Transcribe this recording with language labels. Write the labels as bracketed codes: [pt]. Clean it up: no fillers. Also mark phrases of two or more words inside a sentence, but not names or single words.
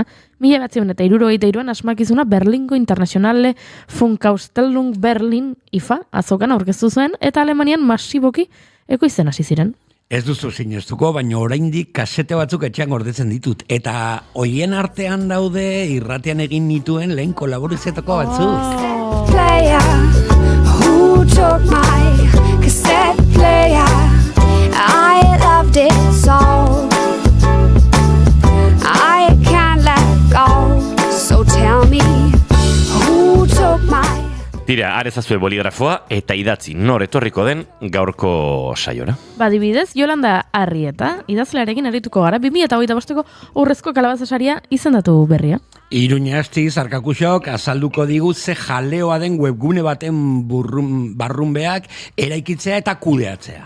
[eu] 1963an asmakizuna Berlingo Internationale Funkausstellung Berlin IFA azokan aurkeztu zuen eta Alemanian masiboki ekoizten hasi ziren. Ez duzu sinestuko, baina oraindik kasete batzuk etxean gordetzen ditut. Eta hoien artean daude irratean egin nituen lehen kolaborazioetako batzuk. [en] Player who took my cassette player, I loved it so. I can't let go, so tell me who took my... [eu] Tira, arezazue boligrafoa eta idatzi nor etorriko den gaurko saiora. Badibidez, Yolanda Arrieta, idazlearekin arituko gara, 2025ko Urrezko Kalabazasaria izendatu berria. Iruña Astiz Arkakuxok azalduko digu ze jaleoa den webgune baten barrunbeak eraikitzea eta kudeatzea.